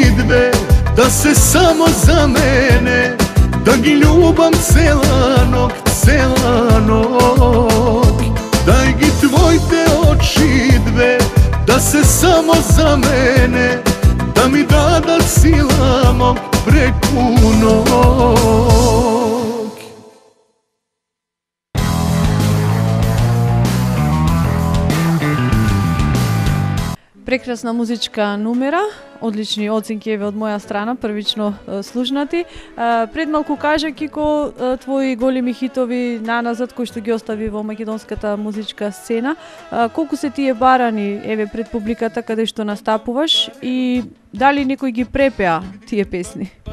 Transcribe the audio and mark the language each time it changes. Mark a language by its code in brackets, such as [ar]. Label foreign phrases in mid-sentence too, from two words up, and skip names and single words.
[mk] две, да се само за мене, да ги љубам цела ноќ, цела ноќ. Дај ги твојте очи две, да се само за мене, да ми дада сила мог преку ноќ. Прекрасна музичка номера, одлични оценки еве од моја страна, првично слушнати. Пред малку кажа Кико, твои големи хитови наназад кои што ги остави во македонската музичка сцена, колку се тие барани еве пред публиката каде што настапуваш и дали некој ги препеа тие песни?